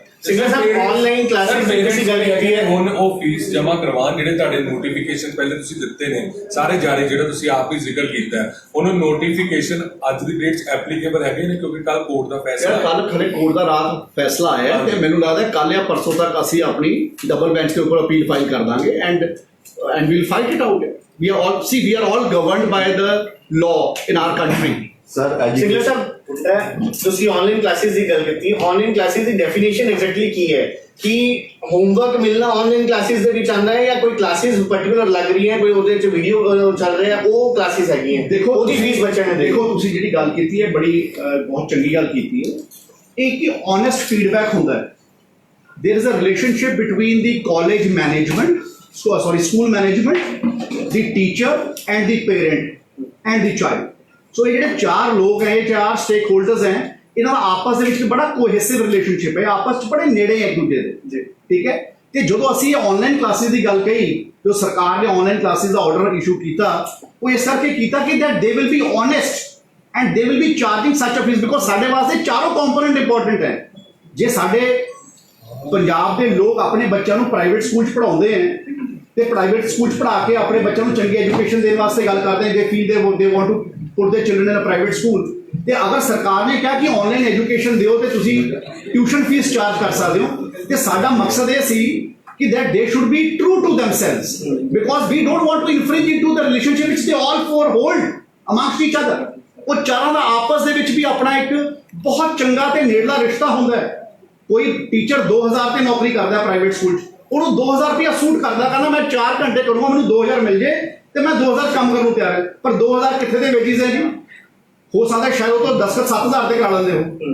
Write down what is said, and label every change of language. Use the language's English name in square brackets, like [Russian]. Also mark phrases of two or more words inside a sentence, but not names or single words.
[Punjabi] ਸਿੰਗਲ ਸਾਹਿਬ [English] online classes [Punjabi] ਦੀ ਤੁਸੀਂ ਗੱਲ ਕੀਤੀ ਹੈ, ਹੁਣ ਉਹ ਫੀਸ ਜਮ੍ਹਾਂ ਕਰਵਾਉਣ ਜਿਹੜੇ ਤੁਹਾਡੇ ਨੋਟੀਫਿਕੇਸ਼ਨ ਪਹਿਲੇ ਤੁਸੀਂ ਦਿੱਤੇ ਨੇ ਸਾਰੇ ਜਾਰੀ, ਜਿਹੜਾ ਤੁਸੀਂ ਆਪ ਹੀ ਜ਼ਿਕਰ ਕੀਤਾ ਹੈ, ਉਹਨਾਂ ਨੋਟੀਫਿਕੇਸ਼ਨ ਅੱਜ ਦੀ ਡੇਟ 'ਚ ਐਪਲੀਕੇਬਲ ਹੈਗੇ ਨੇ ਕਿਉਂਕਿ ਕੱਲ ਕੋਰਟ ਦਾ ਫੈਸਲਾ ਹੈ। ਕੱਲ ਖਰੇ ਕੋਰਟ ਦਾ ਰਾਤ ਫੈਸਲਾ ਆਇਆ ਤੇ ਮੈਨੂੰ ਲੱਗਦਾ ਕੱਲ ਜਾਂ ਪਰਸੋਂ ਤੱਕ ਅਸੀਂ ਆਪਣੀ ਡਬਲ ਬੈਂਚ ਦੇ ਉੱਪਰ ਅਪੀਲ ਫਾਈਲ ਕਰ ਦਾਂਗੇ ਐਂਡ [English] we'll fight it out. We are all governed by the law in our country. [Punjabi] ਸਰ ਸਿੰਗਲ ਸਾਹਿਬ ਤੁਸੀਂ [English] online classes [Punjabi] ਦੀ ਗੱਲ ਕੀਤੀ, [English] online classes [Punjabi] ਦੀ [English] definition exactly [Punjabi] ਕੀ ਹੈ? ਕਿ ਹੋਮਵਰਕ ਮਿਲਣਾ [English] online classes [Punjabi] ਦੇ ਵਿੱਚ ਆਉਂਦਾ ਹੈ ਜਾਂ ਕੋਈ [English] classes particular [Punjabi] ਲੱਗ ਰਹੀ ਹੈ, ਕੋਈ ਉਹਦੇ ਵਿੱਚ ਵੀਡੀਓ ਚੱਲ ਰਿਹਾ ਹੈ, ਉਹ ਕਲਾਸਿਸ ਹੈਗੀਆਂ? ਦੇਖੋ ਉਹਦੀ ਫੀਸ ਬੱਚਿਆਂ ਨੇ ਦੇਖੋ ਤੁਸੀਂ ਜਿਹੜੀ ਗੱਲ ਕੀਤੀ ਹੈ ਬੜੀ ਬਹੁਤ ਚੰਗੀ ਗੱਲ ਕੀਤੀ ਹੈ। ਇਹ ਕਿ [English] honest feedback [Punjabi] ਹੁੰਦਾ ਹੈ। [English] there is a relationship between the college management, school management, the teacher and the parent and the child. [Punjabi] ਸੋ ਇਹ ਜਿਹੜੇ ਚਾਰ ਲੋਕ ਹੈ, ਇਹ ਚਾਰ [English] stakeholders [Punjabi] ਹੈ, ਇਹਨਾਂ ਦਾ ਆਪਸ ਦੇ ਵਿੱਚ ਬੜਾ [English] cohesive relationship [Punjabi] ਹੈ, ਆਪਸ 'ਚ ਬੜੇ ਨੇੜੇ ਹੈ ਇੱਕ ਦੂਜੇ ਦੇ। ਠੀਕ ਹੈ, ਤੇ ਜਦੋਂ ਅਸੀਂ [English] online classes [Punjabi] ਦੀ ਗੱਲ ਕਹੀ, ਜੋ ਸਰਕਾਰ ਨੇ [English] online classes [Punjabi] ਦਾ [English] order issue [Punjabi] ਕੀਤਾ, ਉਹ ਇਸ ਕਰਕੇ ਕੀਤਾ ਕਿ [English] that they will be honest and they will be charging such a fees because [Punjabi] ਸਾਡੇ ਵਾਸਤੇ ਚਾਰੋਂ [English] component important [Punjabi] ਹੈ। ਜੇ ਸਾਡੇ ਪੰਜਾਬ ਦੇ ਲੋਕ ਆਪਣੇ ਬੱਚਿਆਂ ਨੂੰ [English] private school [Punjabi] 'ਚ ਪੜ੍ਹਾਉਂਦੇ ਹੈ ਤੇ [English] private school [Punjabi] 'ਚ ਪੜ੍ਹਾ ਕੇ ਆਪਣੇ ਬੱਚਿਆਂ ਨੂੰ ਚੰਗੀ ਐਜੂਕੇਸ਼ਨ ਦੇਣ ਵਾਸਤੇ ਗੱਲ ਕਰਦੇ, [English] they feel they want to put their children in a private school, [Punjabi] ਤੇ ਅਗਰ ਸਰਕਾਰ ਨੇ ਕਿਹਾ ਕਿ [English] online education [Punjabi] ਦਿਓ ਤੇ ਤੁਸੀਂ [English] tuition fees charge [Punjabi] ਕਰ ਸਕਦੇ ਹੋ, ਤੇ ਸਾਡਾ ਮਕਸਦ ਇਹ ਸੀ ਕਿ [English] that they should be true to themselves because we don't want to infringe into the relationship which they all four hold amongst each other. [Punjabi] ਉਹ ਚਾਰਾਂ ਦਾ ਆਪਸ ਦੇ ਵਿੱਚ ਵੀ ਆਪਣਾ ਇੱਕ ਬਹੁਤ ਚੰਗਾ ਤੇ ਨੇੜਲਾ ਰਿਸ਼ਤਾ ਹੁੰਦਾ ਹੈ। ਕੋਈ ਟੀਚਰ 2000 ਤੇ ਨੌਕਰੀ ਕਰਦਾ [English] private school [Punjabi] 'ਚ, ਉਹਨੂੰ 2000 ਰੁਪਇਆ ਸੂਟ ਕਰਦਾ, ਕਹਿੰਦਾ ਮੈਂ 4 ਘੰਟੇ ਕਰੂੰਗਾ, ਮੈਨੂੰ 2000 ਮਿਲ ਜੇ ਤੇ ਮੈਂ 2000 ਕੰਮ ਕਰਨ ਨੂੰ ਤਿਆਰ ਹੈ। ਪਰ 2000 ਕਿੱਥੇ ਦੇ ਵੇਜਿਸ ਹੈ ਜੀ? ਹੋ ਸਕਦਾ ਸ਼ਾਇਦ ਉਹ ਤੋਂ 10-7000 ਤੇ ਕਰ ਲੈਂਦੇ ਹੋ।